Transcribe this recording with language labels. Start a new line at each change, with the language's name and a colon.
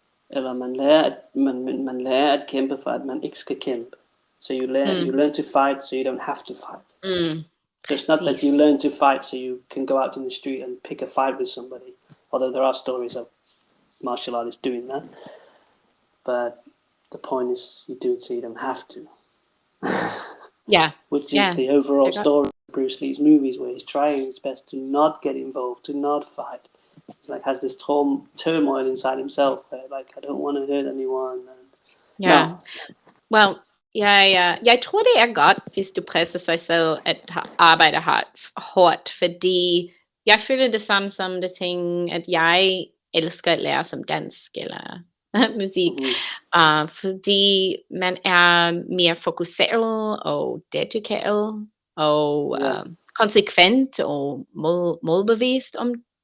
Danish: Eller man lærer at kæmpe, for at man ikke skal kæmpe.
English: So you learn to fight, so you don't have to fight. So it's not that you learn to fight so you can go out in the street and pick a fight with somebody. Although there are stories of martial artists doing that. But the point is you do it so you don't have to. Which is the overall story of Bruce Lee's movies, where he's trying his best to not get involved, to not fight. He's like has this turmoil inside himself where like I don't want to hurt anyone.
Danish: Well, jeg tror det er godt, hvis du presser sig selv at arbejde hårdt, fordi jeg føler det samme som det ting, at jeg elsker at lære som dansk eller musik, fordi man er mere fokuseret og dedikeret og konsekvent og målbevidst om